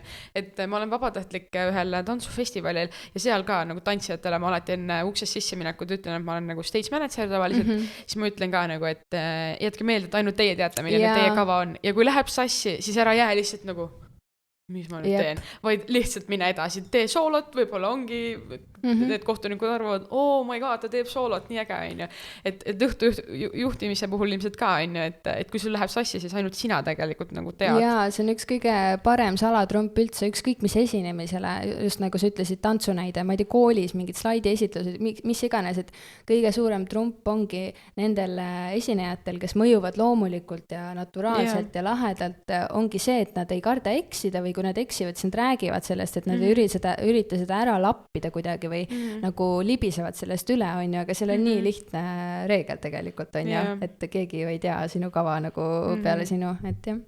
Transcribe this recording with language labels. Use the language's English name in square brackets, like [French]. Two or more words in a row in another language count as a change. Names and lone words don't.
[Estonian] Et ma olen vabatahtlik ühel tantsufestivalil ja seal ka nagu tantsijatele ma alati enne uksest sisse minekut ütlen, et ma olen nagu [English] stage manager [Estonian] tavaliselt, siis ma ütlen ka nagu, et jätke meelde, et ainult teie teate, milline teie kava on ja kui läheb sassi, siis ära jää lihtsalt nagu mis ma nüüd teen, vaid lihtsalt mine edasi, tee soolot, võib-olla ongi need kohtunikud arvavad, [English] oh my god, [Estonian] ta teeb soolot, nii äge, on ju. Et õhtu juhtimise puhul ilmselt ka, on ju, et kui sul läheb sassi, siis ainult sina tegelikult nagu tead. Jaa, see on üks kõige parem salatrump üldse, ükskõik mis esinemisele, just nagu sa ütlesid, tantsunäide, ma ei tea, koolis mingid slaidi esitlused, mis iganes, et kõige suurem trump ongi nendel esinejatel, kes mõjuvad loomulikult ja naturaalselt ja lahedalt, ongi see, et nad ei karda eksida või kui nad eksivad, siis nad räägivad sellest, et nad ei ürita seda ära lappida kuidagi, midagi või nagu libisevad sellest üle, on ju, aga seal on nii lihtne reegel tegelikult, on ju, et keegi ju ei tea sinu kava nagu peale sinu, et jah.